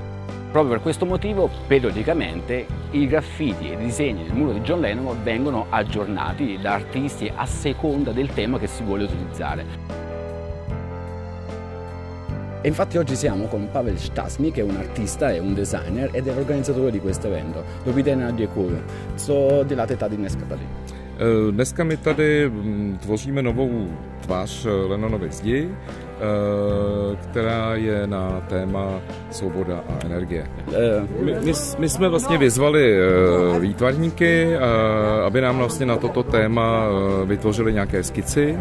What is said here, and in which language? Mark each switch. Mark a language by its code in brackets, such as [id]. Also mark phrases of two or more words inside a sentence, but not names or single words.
[it] Proprio per questo motivo, periodicamente, i graffiti e i disegni del muro di John Lennon vengono aggiornati da artisti a seconda del tema che si vuole utilizzare. E infatti oggi siamo con Pavel Stasny, che è un artista e un designer ed è l'organizzatore di questo evento. [cs] Dobrý den, děkuji. Co děláte tady dneska tady? Dneska my tady tvoříme novou tvář Lennonovy zdi, která je na téma svoboda a energie. My jsme vlastně vyzvali výtvarníky, aby nám vlastně na toto téma vytvořili nějaké skici.